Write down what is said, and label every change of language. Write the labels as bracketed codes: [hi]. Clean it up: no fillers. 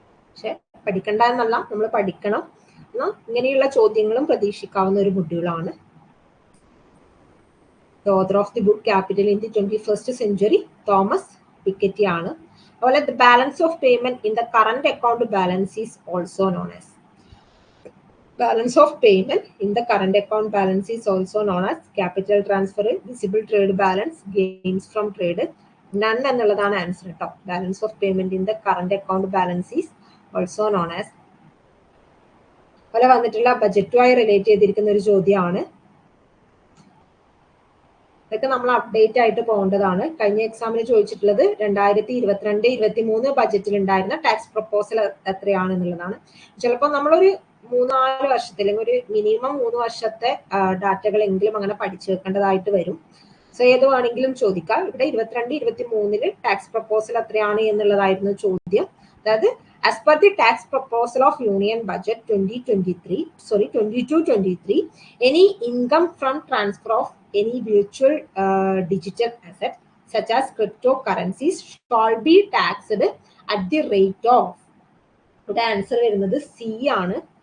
[ml] പക്ഷെ പഠിക്കണ്ട എന്നല്ല, നമ്മൾ പഠിക്കണം. എന്നാൽ ഇങ്ങനെയുള്ള ചോദ്യങ്ങളും പ്രതീക്ഷിക്കാവുന്ന ഒരു മൊഡ്യൂളാണ്. [en] The author of the book Capital in the 21st Century Thomas Piketty ആണ്. [ml] അതുപോലെ [en] The balance of payment in the current account balance is also known as. Balance of payment in the current account balance is also known as capital transfer, visible trade balance, gains from trade. None [ml] എന്നുള്ളതാണ് answer കേട്ടോ. [en] Balance of payment in the current account balance is also known as. [ml] അതുപോലെ വന്നിട്ടുള്ള ബജറ്റുമായി relate ചെയ്തിരിക്കുന്ന ഒരു ചോദ്യമാണ് ഇതൊക്കെ നമ്മൾ update ആയിട്ട് പോകേണ്ടതാണ്. കഴിഞ്ഞ എക്സാമിന് ചോദിച്ചിട്ടുള്ളത് 2022-23 ബജറ്റിൽ ഉണ്ടായിരുന്ന ടാക്സ് പ്രപ്പോസൽ എത്രയാണ് എന്നുള്ളതാണ്. ചിലപ്പോൾ നമ്മളൊരു 3-4 വർഷത്തെ അല്ലെങ്കിൽ ഒരു മിനിമം 3 വർഷത്തെ ഡാറ്റകളെങ്കിലും അങ്ങനെ പഠിച്ചു വെക്കേണ്ടതായിട്ട് വരും. സോ ഏത് വേണമെങ്കിലും ചോദിക്കാം. ഇവിടെ 22-23 ടാക്സ് പ്രപ്പോസൽ എത്രയാണ് എന്നുള്ളതായിരുന്നു ചോദ്യം. അതായത് [en] as per the tax proposal of Union Budget 22-23, any income from transfer of any virtual digital asset such as cryptocurrencies shall be taxed at the rate of, [ml] ഇവിടെ ആൻസർ വരുന്നത് സി ആണ്.